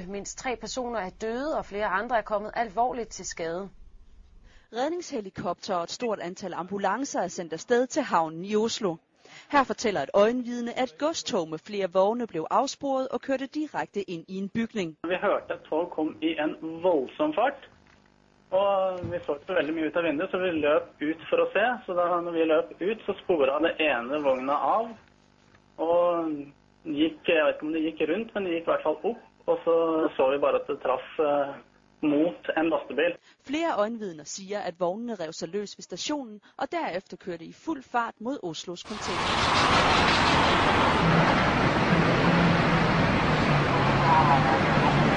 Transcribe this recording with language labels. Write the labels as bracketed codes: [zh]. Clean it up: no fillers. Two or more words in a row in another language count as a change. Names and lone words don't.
[da] Mindst 3 personer er døde, og flere andre er kommet alvorligt til skade. Redningshelikopter og et stort antal ambulancer er sendt afsted til havnen i Oslo. Her fortæller et øjenvidne, at et godstog med flere vogne blev afsporet og kørte direkte ind i en bygning. [no] Vi hørte, at toget kom i en voldsom fart, og vi så ikke veldig mye ut av vinduet, så vi løp ut for å se. Så da når vi løp ut, så sporet det ene vogna av, og gikk, jeg vet ikke om det gikk rundt, men det gikk i hvert fall opp, og så vi bare at det traff mot en lastebil. [da] Flere øjenvidner siger, at vognene rev sig løs ved stationen, og derefter kørte i fuld fart mod Oslos container.